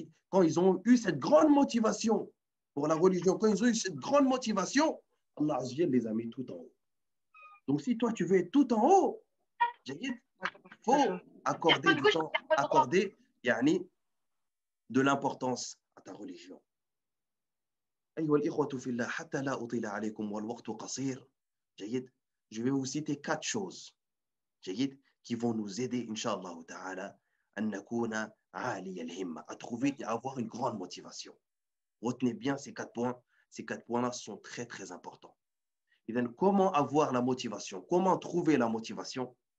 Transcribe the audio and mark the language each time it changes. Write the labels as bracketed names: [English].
[French] Quand ils ont eu cette grande motivation pour la religion, quand ils ont eu cette grande motivation, Allah Azza wa Jalla les a mis tout en haut. Donc si toi tu veux être tout en haut, il faut accorder du temps, accorder de l'importance à ta religion. [Arabic] أيها الإخوة في الله حتى لا أطيل عليكم والوقت قصير. [French] Je vais vous citer 4 choses qui vont nous aider Inch'Allah ta'ala à [Arabic] نكون عالي الهمة, [French] à trouver et à avoir une grande motivation. Retenez bien ces 4 points. Ces 4 points-là sont très très importants. Et donc, comment avoir la motivation? Comment trouver la motivation?